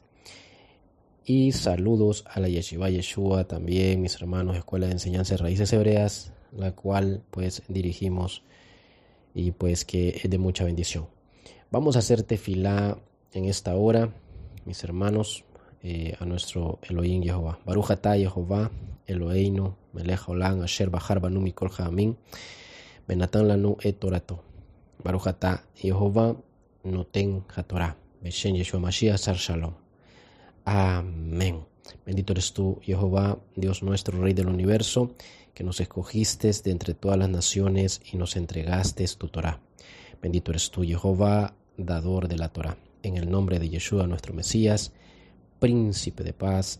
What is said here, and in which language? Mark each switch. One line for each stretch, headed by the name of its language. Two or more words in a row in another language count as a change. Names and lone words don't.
Spanish: Y saludos a la Yeshiva Yeshua también, mis hermanos, Escuela de Enseñanza de Raíces Hebreas, la cual pues dirigimos y pues que es de mucha bendición. Vamos a hacer tefilá en esta hora, mis hermanos, a nuestro Elohim Jehová.
Hebrew: ברוך אתה יהוה אלהינו מלך העולם אשר בחר בנו מכל העמים ונתן לנו את תורתו. ברוך אתה יהוה נותן התורה בשם ישוע משיח שר שלום.
Spanish: Amén. Bendito eres tú, Jehová, Dios nuestro, Rey del universo, que nos escogiste de entre todas las naciones y nos entregaste tu Torah. Bendito eres tú, Jehová, dador de la Torah. En el nombre de Yeshua, nuestro Mesías, Príncipe de paz.